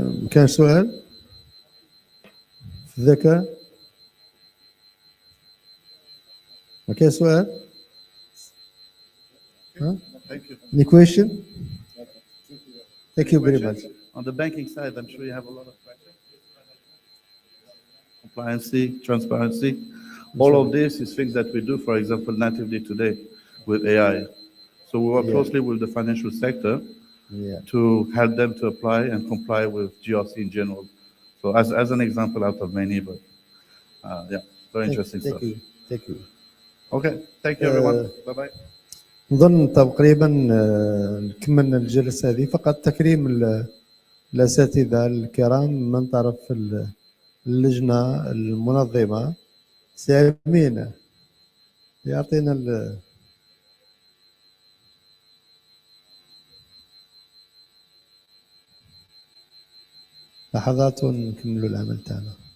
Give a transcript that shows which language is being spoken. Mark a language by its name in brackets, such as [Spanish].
[Arabic] كان سؤال في الذكاء؟ ما كان سؤال؟ ها؟ [English] Thank you. Any question? Thank you very much. On the banking side, I'm sure you have a lot of questions. Compliancy, transparency. All of this is things that we do, for example, natively today with AI. So we work closely with the financial sector to help them to apply and comply with GRC in general. So as an example out of many, but very interesting stuff. Thank you. Okay, thank you everyone. Bye-bye. [Arabic] نظن تقريبا كملنا الجلسة هذه، فقط تكريم الأساتذة الكرام من طرف اللجنة المنظمة. سي أمين يعطينا لحظات ونكملوا العمل تاعنا.